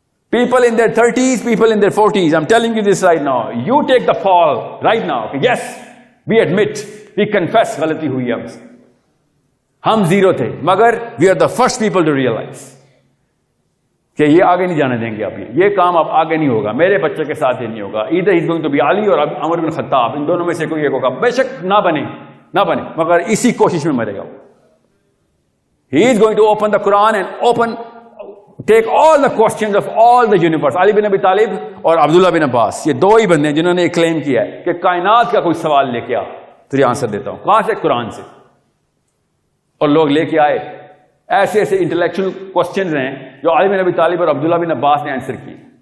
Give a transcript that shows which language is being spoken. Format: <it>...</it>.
<en>People in their 30s, people in their 40s, I'm telling you this right now. You take the fall right now. Yes, we admit, we confess</en> <ur>غلطی ہوئی ہم سے. ہم zero تھے, مگر</ur> <en>we are the first people to realize</en> <ur>کہ یہ آگے نہیں جانے دیں گے. اب یہ کام اب آگے نہیں ہوگا, میرے بچے کے ساتھ یہ نہیں ہوگا.</ur> <en>Either he's going to be</en> <ur>علی اور عمر بن خطاب, ان دونوں میں سے کوئی ایک ہوگا. بے شک نہ بنے, مگر اسی کوشش میں مرے گا.</ur> <en>He is going to open the Quran and open take all the questions of all the universe.</en> <ur>علی بن ابی طالب اور عبداللہ بن عباس, یہ دو ہی بندے ہیں جنہوں نے کلیم کیا ہے کہ کائنات کا کوئی سوال لے کے آ, تجھے آنسر دیتا ہوں. کہاں سے؟ قرآن سے. اور لوگ لے کے آئے. ایسے ایسے انٹلیکچوئل کوسچنز ہیں جو علی بن ابی طالب اور عبداللہ بن عباس نے آنسر کیے.</ur>